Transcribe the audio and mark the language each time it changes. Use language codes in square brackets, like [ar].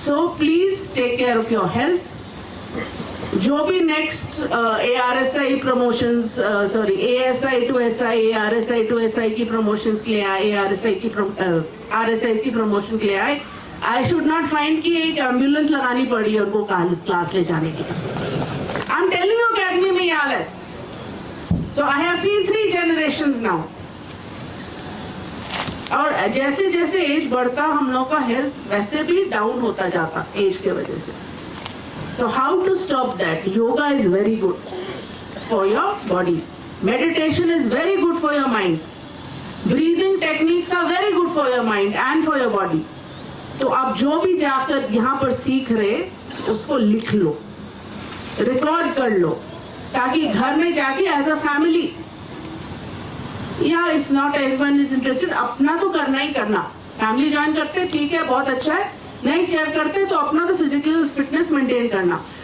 [en] So please take care of your health. [hi] जो भी next ARSI promotions, sorry ASI to SI, ARSI to SI की promotions के लिए आए, RSI की प्रमोशन के लिए आए, [en] I should not find [hi] कि एक एम्बुलेंस लगानी पड़ी है उनको क्लास ले जाने के लिए. [en] I am telling you [hi] academy में ये हाल है. [en] So I have seen 3 generations now. [hi] और जैसे जैसे एज बढ़ता हम लोग का हेल्थ वैसे भी डाउन होता जाता एज के वजह से. [en] So how to stop that? Yoga is very good for your body. Meditation is very good for your mind. Breathing techniques are very good for your mind and for your body. [hi] तो आप जो भी जाकर यहाँ पर सीख रहे उसको लिख लो, रिकॉर्ड कर लो, ताकि घर में जाके [en] as a family, [hi] या [en] if not everyone is interested, [hi] अपना तो करना ही करना. फैमिली ज्वाइन करते ठीक है, बहुत अच्छा है, नहीं केयर करते तो अपना तो फिजिकल फिटनेस मेंटेन करना.